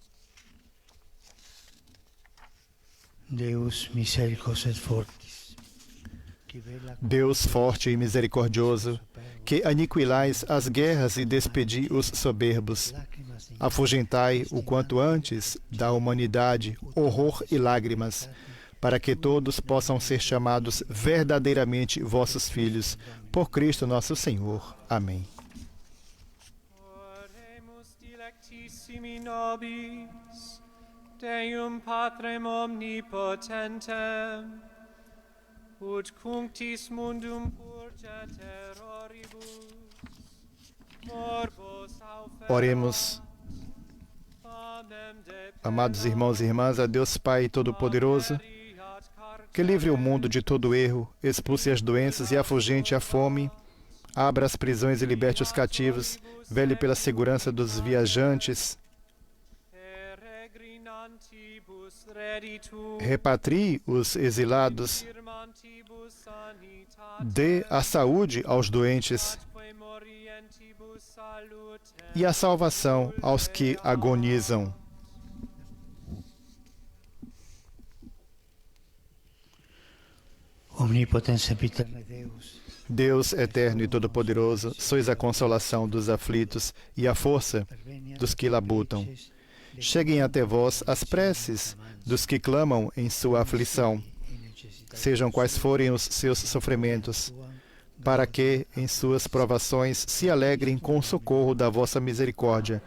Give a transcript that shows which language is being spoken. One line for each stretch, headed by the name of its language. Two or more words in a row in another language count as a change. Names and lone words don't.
Portuguese: Deus forte e misericordioso, que aniquilais as guerras e despedi os soberbos, afugentai o quanto antes da humanidade horror e lágrimas, para que todos possam ser chamados verdadeiramente vossos filhos, por Cristo nosso Senhor. Amém.
Latin: Deum Patrem omnipotentem, ut cunctis mundum purge terroribus, morbos
Portuguese: Oremos, amados irmãos e irmãs, a Deus Pai Todo-Poderoso, que livre o mundo de todo erro, expulse as doenças e afugente a fome, abra as prisões e liberte os cativos, vele pela segurança dos viajantes, repatrie os exilados, dê a saúde aos doentes e a salvação aos que agonizam.
Latin: Omnipotens sempiterna Deus,
Portuguese: Deus eterno e todo-poderoso, sois a consolação dos aflitos e a força dos que labutam. Cheguem até vós as preces dos que clamam em sua aflição, sejam quais forem os seus sofrimentos, para que, em suas provações, se alegrem com o socorro da vossa misericórdia.